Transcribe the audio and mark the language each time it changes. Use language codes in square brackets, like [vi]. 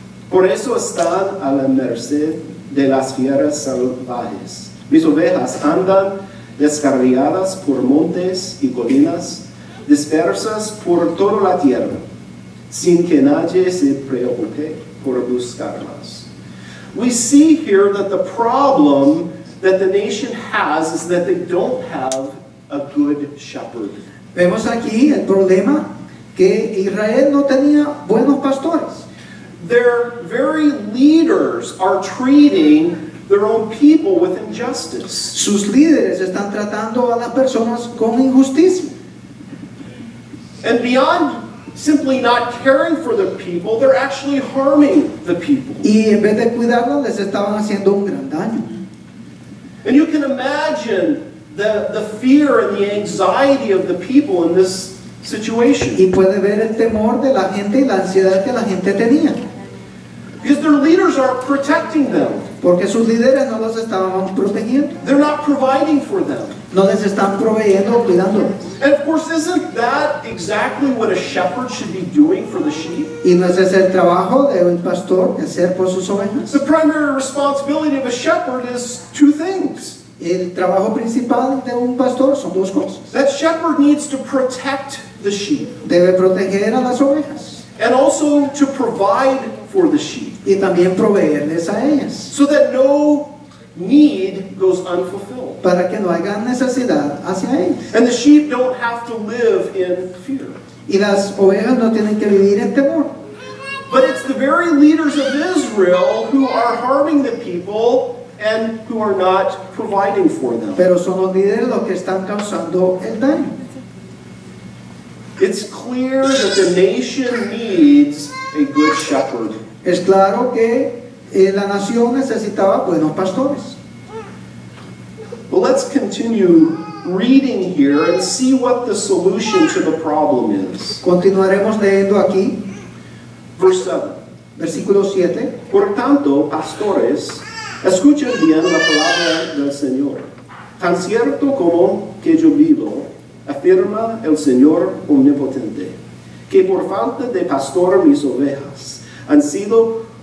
[es] Por eso están a la merced de las fieras salvajes. Mis ovejas andan descarriadas por montes y colinas, dispersas por toda la tierra, sin que nadie se preocupe por buscarlas. [en] We see here that the problem that the nation has is that they don't have a good shepherd. [es] Vemos aquí el problema que Israel no tenía buenos pastores. [en] Their very leaders are treating their own people with injustice. [es] Sus líderes están tratando a las personas con injusticia. [en] And beyond simply not caring for the people, they're actually harming the people. [es] Y en vez de cuidarlos, les estaban haciendo un gran daño. [en] And you can imagine the fear and the anxiety of the people in this situation. [es] Y puede ver el temor de la gente y la ansiedad que la gente tenía. [en] Because their leaders aren't protecting them. [es] Porque sus líderes no los estaban protegiendo. [en] They're not providing for them. [es] No les están proveyendo o cuidándoles. [en] And of course, isn't that exactly what a shepherd should be doing for the sheep? [es] Y no es ese el trabajo de un pastor hacer por sus ovejas. [en] The primary responsibility of a shepherd is two things. [es] El trabajo principal de un pastor son dos cosas. [en] That shepherd needs to protect the sheep. [es] Debe proteger a las ovejas. [en] And also to provide for the sheep. [es] Y también proveerles a ellas. [en] So that no need goes unfulfilled. [es] Para que no haya necesidad hacia ellas. [en] And the sheep don't have to live in fear. [es] Y las ovejas no tienen que vivir en temor. [en] But it's the very leaders of Israel who are harming the people and who are not providing for them. [es] Pero son los líderes los que están causando el daño. [en] It's clear that the nation needs a good shepherd. [es] Es claro que la nación necesitaba buenos pastores. [en] But let's continue reading here and see what the solution to the problem is. [es] Continuaremos leyendo aquí, [en] Verse 7. [es] versículo 7. Por tanto, pastores, escuchen bien la palabra del Señor. Tan cierto como que yo vivo, afirma el Señor omnipotente, que por falta de pastor mis ovejas han sido